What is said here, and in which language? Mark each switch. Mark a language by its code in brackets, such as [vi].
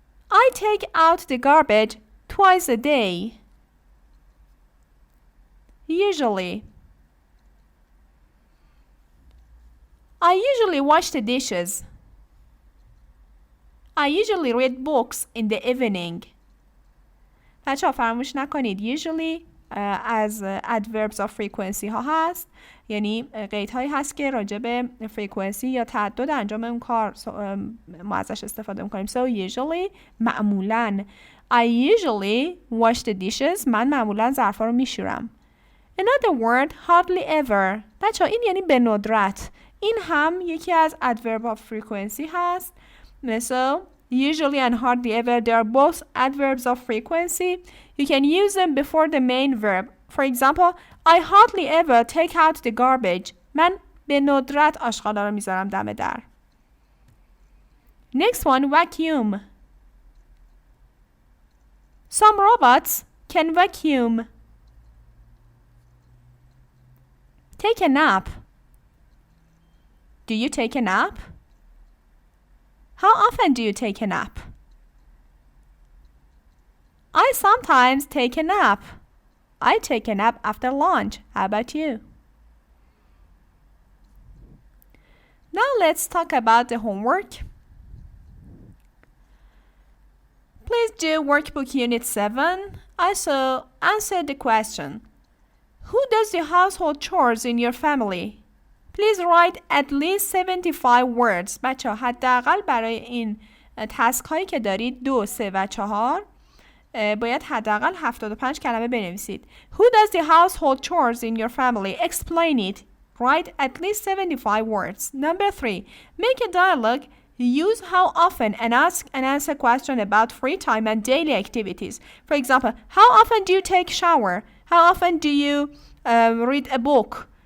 [en] I take out the garbage twice a day. Usually. I usually wash the dishes. I usually read books in the evening. [fa] بچه ها فراموش نکنید usually از adverbs of frequency ها هست، یعنی قید هایی هست که راجع به frequency یا تعدد انجام اون کار ما ازش استفاده میکنیم. [en] So usually معمولاً. I usually wash the dishes. [fa] من معمولاً ظرفا رو میشورم. [en] Another word, hardly ever. [fa] بچه ها این یعنی به ندرت. این هم یکی از adverb of frequency هست. [en] So usually and hardly ever, they are both adverbs of frequency. You can use them before the main verb. For example, I hardly ever take out the garbage. [fa] من به ندرت آشغالا رو میذارم دم در. [en] Next one, vacuum. Some robots can vacuum. Take a nap. Do you take a nap? How often do you take a nap? I sometimes take a nap. I take a nap after lunch. How about you? Now let's talk about the homework. Please do workbook unit 7. Also, answer the question. Who does the household chores in your family? Please write at least 75 words. [fa] بچه ها حداقل برای این تسک هایی که دارید 2, 3 و 4 باید حداقل 75 کلمه بنویسید. [en] Who does the household chores in your family? Explain it. Write at least 75 words. Number 3. Make a dialogue. Use how often and ask and answer question about free time and daily activities. For example, how often do you take shower? How often do you read a book?